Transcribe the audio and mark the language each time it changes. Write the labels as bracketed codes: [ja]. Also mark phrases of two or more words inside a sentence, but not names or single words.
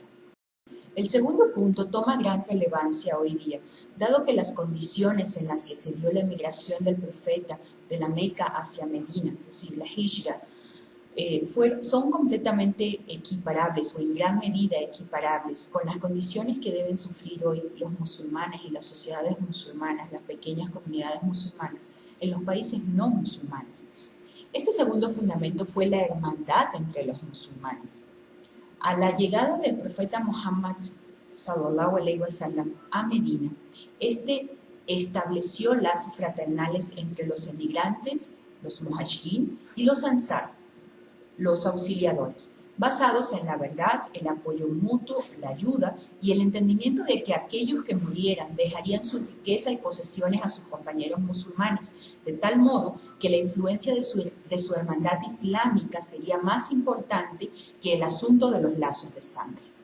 [es] El segundo punto toma gran relevancia hoy día, dado que las condiciones en las que se dio la emigración del profeta de la Meca hacia Medina, es decir, la Hijra, son completamente equiparables o en gran medida equiparables con las condiciones que deben sufrir hoy los musulmanes y las sociedades musulmanas, las pequeñas comunidades musulmanas en los países no musulmanes. Este segundo fundamento fue la hermandad entre los musulmanes. A la llegada del profeta Muhammad [ar] صلى الله عليه وسلم [es] a Medina, este estableció lazos fraternales entre los emigrantes, los muhajirin y los ansar, los auxiliadores, basados en la verdad, el apoyo mutuo, la ayuda y el entendimiento de que aquellos que murieran dejarían su riqueza y posesiones a sus compañeros musulmanes, de tal modo que la influencia de su hermandad islámica sería más importante que el asunto de los lazos de sangre.